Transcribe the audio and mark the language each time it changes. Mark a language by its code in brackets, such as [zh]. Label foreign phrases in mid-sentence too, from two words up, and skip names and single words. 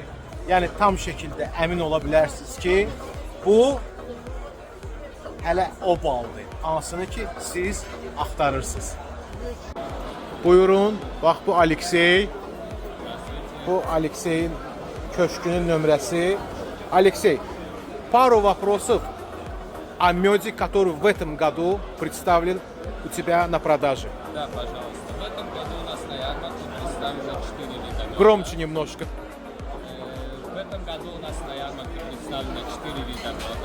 [az] Yəni tam şəkildə əmin ola bilərsiniz ki, bu hələ o baldır. Hansını ki siz axtarırsınız. Buyurun, bax bu Aleksey. Bu Alekseyin köşkünün nömrəsi. [ru] Алексей, пару вопросов о меде, который в этом году представлен у тебя на продаже. Да, пожалуйста. В этом году у нас на ярмарке представлено 4 вида меда. Громче немножко. В этом году у нас на ярмарке представлено 4 вида меда.